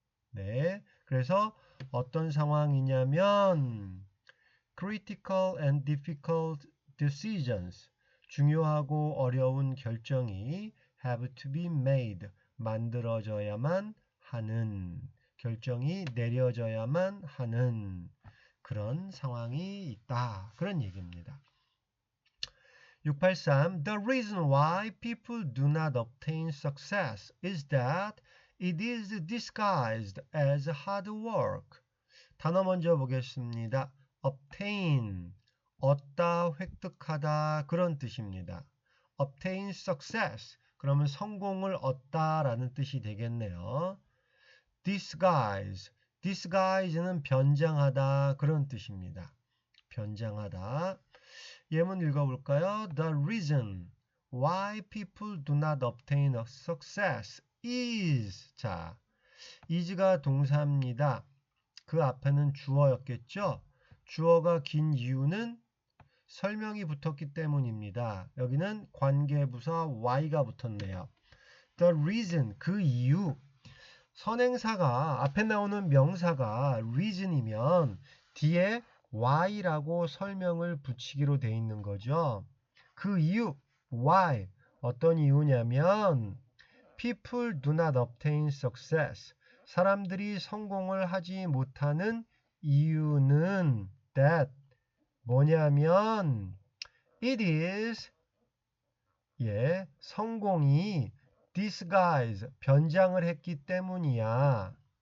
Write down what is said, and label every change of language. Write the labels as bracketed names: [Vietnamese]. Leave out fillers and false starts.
[Korean] 네, 그래서 어떤 상황이냐면 [English] critical and difficult decisions, [Korean] 중요하고 어려운 결정이 [English] have to be made, [Korean] 만들어져야만 하는, 결정이 내려져야만 하는 그런 상황이 있다. 그런 얘기입니다. 683. [English] The reason why people do not obtain success is that it is disguised as hard work. [Korean] 단어 먼저 보겠습니다. obtain, 얻다, 획득하다 그런 뜻입니다. [English] obtain success, [Korean] 그러면 성공을 얻다라는 뜻이 되겠네요. disguise, disguise는 변장하다 그런 뜻입니다. 변장하다. 예문 읽어볼까요? [English] The reason why people do not obtain a success is, [Korean] 자, is가 동사입니다. 그 앞에는 주어였겠죠? 주어가 긴 이유는 설명이 붙었기 때문입니다. 여기는 관계부사 why가 붙었네요. [English] The reason, [Korean] 그 이유. 선행사가 앞에 나오는 명사가 reason이면 뒤에 why라고 설명을 붙이기로 돼 있는 거죠. 그 이유, why. 어떤 이유냐면 [English] people do not obtain success. [Korean] 사람들이 성공을 하지 못하는 이유는 that 뭐냐면 [English] it is [Korean] 성공이 disguise 변장을 했기 때문이야.